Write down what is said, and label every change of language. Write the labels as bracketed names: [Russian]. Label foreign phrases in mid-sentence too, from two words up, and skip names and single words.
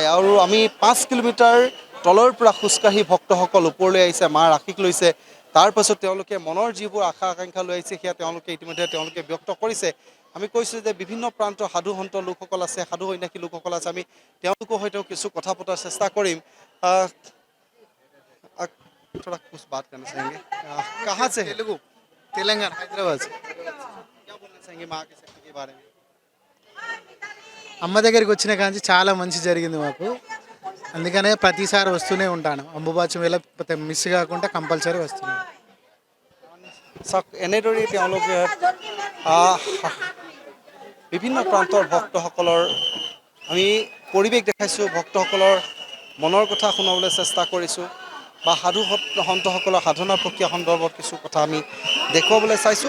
[Assamese] আৰু আমি 5 কিলোমিটাৰ তলৰ পৰা খোজকাঢ়ি ভক্তসকল ওপৰলৈ আহিছে, মাৰ আশীষ লৈছে। তাৰপাছত তেওঁলোকে মনৰ যিবোৰ আশা আকাংক্ষা লৈ আহিছে, সেয়া তেওঁলোকে ব্যক্ত কৰিছে। আমি কৈছোঁ যে বিভিন্ন প্ৰান্তৰ সাধু সন্ত লোকসকল আছে, সাধু সন্যাসী লোকসকল আছে, আমি তেওঁলোকৰ সৈতেও কিছু কথা পতাৰ চেষ্টা কৰিম। [Hindi] थोड़ा कुछ बात करना चाहेंगे। कहाँ से? तेलुगु, तेलंगाना, हैदराबाद से। क्या बोलना चाहेंगे माँ की शक्ति के बारे में? [Telugu] అమ్మ దగ్గరికి వచ్చిన కాంచి చాలా మంచి జరిగింది మాకు, అందుకనే ప్రతిసారి వస్తూనే ఉంటాను. అంబుబాచి వేళ మిస్ కాకుండా కంపల్సరీ వస్తున్నాను. [Assamese] এনেদৰেই তেওঁলোকে বিভিন্ন প্ৰান্তৰ ভক্তসকলৰ আমি পৰিৱেশ দেখাইছোঁ, ভক্তসকলৰ মনৰ কথা শুনাবলৈ চেষ্টা কৰিছোঁ বা সাধু সন্তসকলৰ সাধনা প্ৰক্ৰিয়া সন্দৰ্ভত কিছু কথা আমি দেখুৱাবলৈ চাইছোঁ।